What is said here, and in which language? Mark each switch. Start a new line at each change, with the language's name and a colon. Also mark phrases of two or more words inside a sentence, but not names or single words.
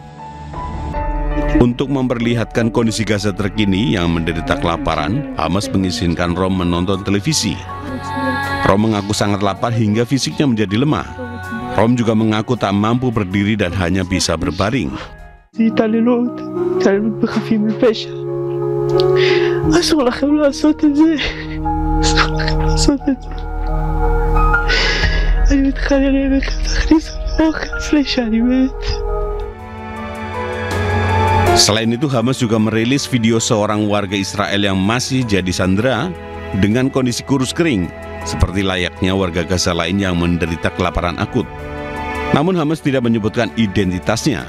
Indonesian: Untuk memperlihatkan kondisi Gaza terkini yang menderita kelaparan, Hamas mengizinkan Rom menonton televisi. Rom mengaku sangat lapar hingga fisiknya menjadi lemah. Rom juga mengaku tak mampu berdiri dan hanya bisa berbaring.
Hebrew: אסור לכם לעשות את זה, אסור לכם לעשות את זה. אני מתחנן אליכם, תכניסו לי אוכל לפני שאני מת.
Indonesian: Selain itu, Hamas juga merilis video seorang warga Israel yang masih jadi sandera dengan kondisi kurus kering, seperti layaknya warga Gaza lain yang menderita kelaparan akut. Namun Hamas tidak menyebutkan identitasnya.